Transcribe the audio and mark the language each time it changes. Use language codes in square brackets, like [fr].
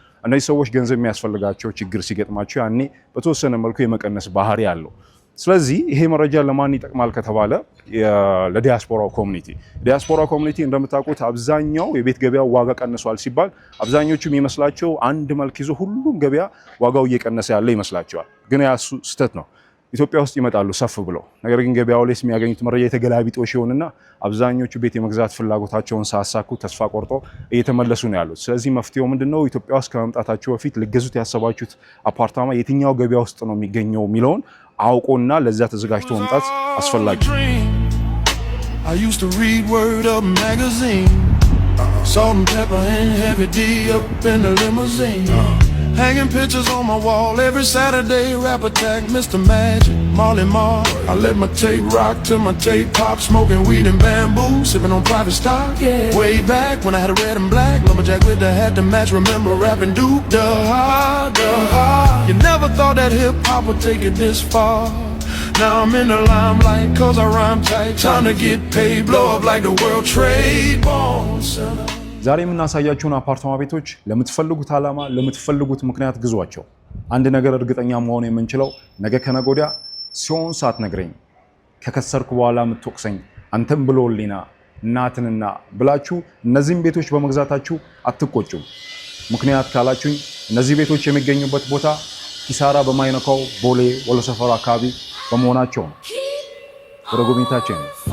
[am] እነዚህ ሰዎች ገንዘብ የሚያስፈልጋቸው ችግር ሲገጥማቸው ያኔ በተወሰነ መልኩ የመቀነስ ባህሪ አለው። ስለዚህ ይሄ መረጃ ለማን ይጠቅማል ከተባለ ለዲያስፖራው ኮሚኒቲ። ዲያስፖራ ኮሚኒቲ እንደምታውቁት አብዛኛው የቤት ገበያው ዋጋ ቀንሷል ሲባል አብዛኞቹ የሚመስላቸው አንድ መልክ ይዞ ሁሉም ገበያ ዋጋው እየቀነሰ ያለ ይመስላቸዋል። ግን ያ ስህተት ነው። ኢትዮጵያ ውስጥ ይመጣሉ ሰፍ ብለው፣ ነገር ግን ገበያው ላይ የሚያገኙት መረጃ የተገላቢጦሽ ይሆንና አብዛኞቹ ቤት የመግዛት ፍላጎታቸውን ሳያሳኩ ተስፋ ቆርጦ እየተመለሱ ነው ያሉት። ስለዚህ መፍትሄው ምንድነው? ኢትዮጵያ ውስጥ ከመምጣታችሁ በፊት ልገዙት ያሰባችሁት አፓርታማ የትኛው ገበያ ውስጥ ነው የሚገኘው የሚለውን አውቆና ለዛ ተዘጋጅቶ መምጣት አስፈላጊ። [en] I used to read Word Up magazine, salt and pepper and heavy D up in the limousine, hanging pictures on my wall every Saturday. Rap Attack, Mr. Magic, Marley Marl. I let my tape rock till my tape pop, smoking weed and bamboo, sipping on private stock. Yeah. Way back when I had a red and black lumberjack with the hat to match. Remember rapping Duke, the hard, the hard. You never thought that hip hop would take it this far. Now I'm in the limelight cause I rhyme tight. Time to get paid, blow up like the World Trade Bonds. [am] ዛሬ የምናሳያችሁን አፓርታማ ቤቶች ለምትፈልጉት ዓላማ ለምትፈልጉት ምክንያት ግዟቸው። አንድ ነገር እርግጠኛ መሆን የምንችለው ነገ ከነገ ወዲያ ሲሆን ሳትነግረኝ ከከሰርኩ በኋላ የምትወቅሰኝ አንተም ብሎልኝና እናትንና ብላችሁ እነዚህን ቤቶች በመግዛታችሁ አትቆጩም። ምክንያት ካላችሁኝ እነዚህ ቤቶች የሚገኙበት ቦታ ኪሳራ በማይነካው ቦሌ ወሎ ሰፈር አካባቢ በመሆናቸው ነው። ወደ ጉብኝታችን ነው።